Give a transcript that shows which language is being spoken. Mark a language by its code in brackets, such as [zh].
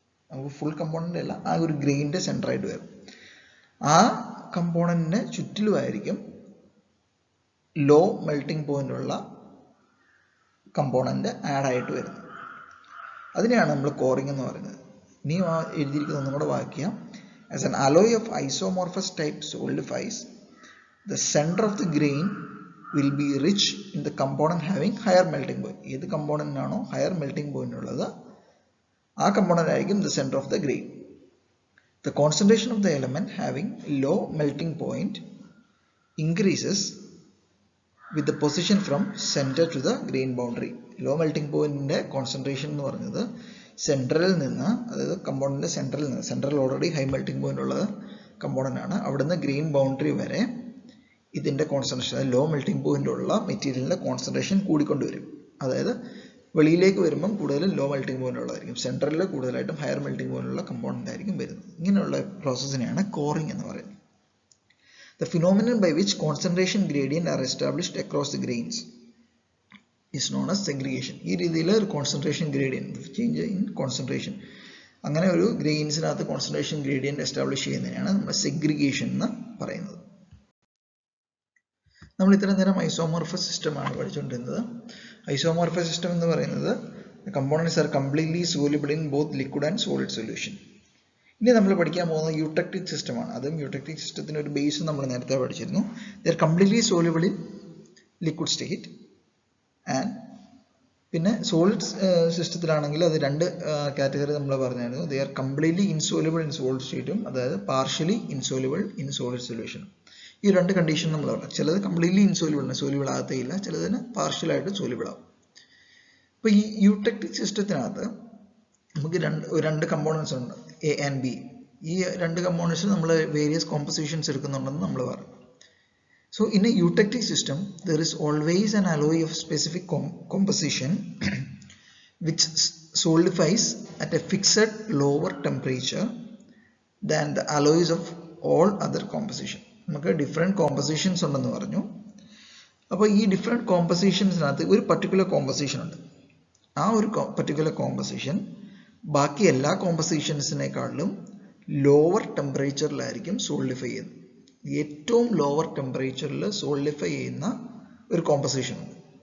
[ml] നമുക്ക് full component അല്ല, ആ ഒരു ഗ്രെയിനിൻ്റെ സെൻറ്ററായിട്ട് വരും. ആ കമ്പോണൻറ്റിന് ചുറ്റിലുമായിരിക്കും ലോ മെൽറ്റിംഗ് പോയിന്റ് ഉള്ള കമ്പോണൻ്റ് ആഡായിട്ട് വരുന്നത്. അതിനെയാണ് നമ്മൾ കോറിംഗ് എന്ന് പറയുന്നത്. ഇനി എഴുതിയിരിക്കുന്നത് ഒന്നും കൂടെ വായിക്കാം. [en] As an alloy of isomorphous type solidifies, the center of the grain will be rich in the component having higher melting point. [ml] ഏത് കമ്പോണൻ്റാണോ ഹയർ മെൽറ്റിംഗ് പോയിന്റ് ഉള്ളത് ആ കമ്പോണൻ്റ് ആയിരിക്കും [en] the center of the grain. The concentration of the element having low melting point increases with the position from center to the grain boundary. [ml] Low melting പോയിന്റിന്റെ concentration എന്ന് പറയുന്നത് സെൻട്രലിൽ നിന്ന്, അതായത് കമ്പോണന്റിന്റെ സെൻട്രലിൽ നിന്ന്, central already high melting point ഉള്ള component ആണ്, അവിടുന്ന് grain boundary വരെ ഇതിന്റെ കോൺസെൻട്രേഷൻ, ലോ മെൽറ്റിംഗ് പോയിന്റ് ഉള്ള മെറ്റീരിയലിന്റെ കോൺസെൻട്രേഷൻ കൂടിക്കൊണ്ടുവരും. അതായത് വെളിയിലേക്ക് വരുമ്പം കൂടുതലും ലോ മെൽറ്റിംഗ് പോയിന്റ് ഉള്ളതായിരിക്കും, സെൻട്രലിൽ കൂടുതലായിട്ടും ഹയർ മെൽറ്റിംഗ് പോയിന്റ് ഉള്ള കമ്പോണന്റ് ആയിരിക്കും വരുന്നത്. ഇങ്ങനെയുള്ള പ്രോസസ്സിനെയാണ് കോറിംഗ് എന്ന് പറയുന്നത്. [en] The phenomenon by which concentration gradient are established across the grains is known as segregation. [ml] ഈ രീതിയിൽ ഒരു concentration gradient, change in concentration, അങ്ങനെ ഒരു ഗ്രെയിൻസിനകത്ത് കോൺസെൻട്രേഷൻ ഗ്രേഡിയൻറ്റ് എസ്റ്റാബ്ലിഷ് ചെയ്യുന്നതിനാണ് നമ്മൾ സെഗ്രിഗേഷൻ എന്ന് പറയുന്നത്. നമ്മൾ ഇത്രയും നേരം ഐസോമോർഫസ് സിസ്റ്റമാണ് പഠിച്ചുകൊണ്ടിരുന്നത്. ഐസോമോർഫസ് സിസ്റ്റം എന്ന് പറയുന്നത് [en] Components are completely soluble in both liquid and solid solution. [ml] ഇനി നമ്മൾ പഠിക്കാൻ പോകുന്നത് യൂട്ടക്റ്റിക് സിസ്റ്റമാണ്. അതും യൂട്ടക്റ്റിക് സിസ്റ്റത്തിന് ഒരു ബേസ് നമ്മൾ നേരത്തെ പഠിച്ചിരുന്നു. [en] they are completely soluble in liquid state and [ml] പിന്നെ സോളിഡ് സിസ്റ്റത്തിലാണെങ്കിൽ അത് രണ്ട് കാറ്റഗറി നമ്മൾ പറഞ്ഞായിരുന്നു. [en] they are completely insoluble in solid [ml] സ്റ്റേറ്റും അതായത് പാർഷ്യലി ഇൻസോലിബിൾ ഇൻ സോളിഡ് സൊല്യൂഷനും. ഈ രണ്ട് കണ്ടീഷൻ നമ്മൾ പറഞ്ഞു. ചിലത് കംപ്ലീറ്റ്ലി ഇൻസോലിബിൾ, സോലിബിൾ ആകത്തേയില്ല, ചിലതിന് പാർഷ്യലായിട്ട് സോലിബിൾ ആവും. അപ്പോൾ ഈ യൂട്ടക്റ്റിക് സിസ്റ്റത്തിനകത്ത് നമുക്ക് രണ്ട് കമ്പോണൻസ് ഉണ്ട്, എ ആൻഡ് ബി. ഈ രണ്ട് കമ്പോണൻസിൽ നമ്മൾ വേരിയസ് കോമ്പോസിഷൻസ് എടുക്കുന്നുണ്ടെന്ന് നമ്മൾ പറഞ്ഞു. [en] So in a eutectic system, there is always an alloy of specific composition which solidifies at a fixed lower temperature than the alloys of all other composition. [ml] നമുക്ക് different compositions ഉണ്ടെന്ന് പറഞ്ഞു. അപ്പോൾ ഈ different കോമ്പോസിഷൻസിനകത്ത് ഒരു particular composition ഉണ്ട്. ആ ഒരു particular composition ബാക്കി എല്ലാ കോമ്പോസിഷൻസിനേക്കാളിലും ലോവർ ടെമ്പറേച്ചറിലായിരിക്കും സോളിഡിഫൈ ചെയ്യുന്നത്. ഏറ്റവും ലോവർ ടെമ്പറേച്ചറിൽ സോളിഡിഫൈ ചെയ്യുന്ന ഒരു കോമ്പസിഷൻ ഉണ്ട്.